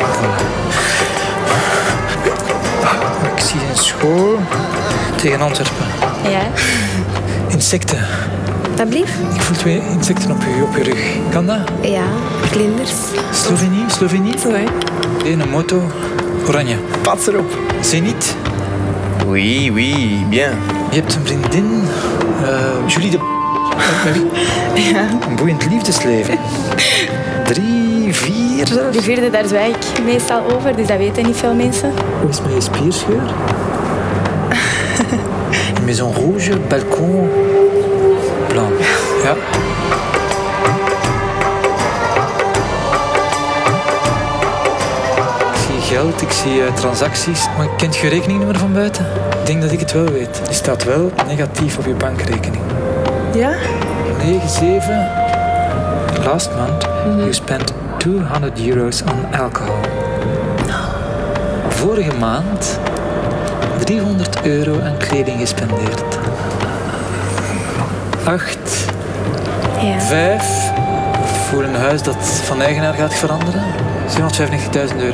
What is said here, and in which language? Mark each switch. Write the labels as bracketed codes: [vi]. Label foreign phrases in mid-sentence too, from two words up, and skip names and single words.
[nl] Ik zie een school tegen Antwerpen. Ja. Insecten. Alsjeblieft. Ik voel 2 insecten op je rug. Kan dat? Ja, vlinders. Slovenie? Zo hè. Een moto. Oranje. Pats erop. Zenit. [fr] Oui, bien. [nl] Je hebt een vriendin. Julie de... Ja. Een boeiend liefdesleven. 3, 4 zelfs. De 4e, daar zwijg ik meestal over, dus dat weten niet veel mensen. Hoe is mijn spierscheur? [fr] Maison rouge, balkon, blanc. Ja. [nl] Ik zie geld, ik zie transacties. Maar kent je rekeningnummer van buiten? Ik denk dat ik het wel weet. Die staat wel negatief op je bankrekening. Ja? 9, 7. [en] Last month, you spent €200 on alcohol. [nl] Vorige maand €300 aan kleding gespendeerd. 8. Ja. 5. Voor een huis dat van eigenaar gaat veranderen. €795.000.